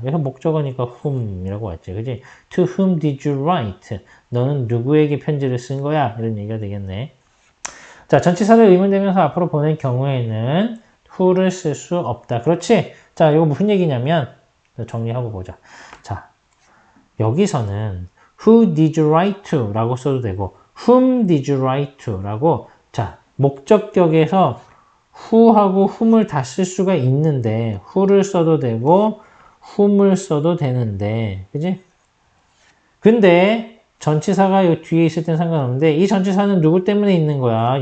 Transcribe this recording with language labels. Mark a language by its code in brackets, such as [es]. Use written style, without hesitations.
[ko] 그래서 목적어니까 whom이라고 왔지. 그지? [en] To whom did you write? [ko] 너는 누구에게 편지를 쓴 거야? 이런 얘기가 되겠네. 자, 전치사를 의문대명사 앞으로 보낼 경우에는 who를 쓸 수 없다. 그렇지? 자, 이거 무슨 얘기냐면 정리하고 보자. 자, 여기서는 [en] who did you write to? [ko] 라고 써도 되고 [en] whom did you write to? [ko] 라고 자, 목적격에서 who하고 whom을 다 쓸 수가 있는데 who를 써도 되고 whom을 써도 되는데 그지? 근데 전치사가 이 뒤에 있을 땐 상관없는데 이 전치사는 누구 때문에 있는 거야?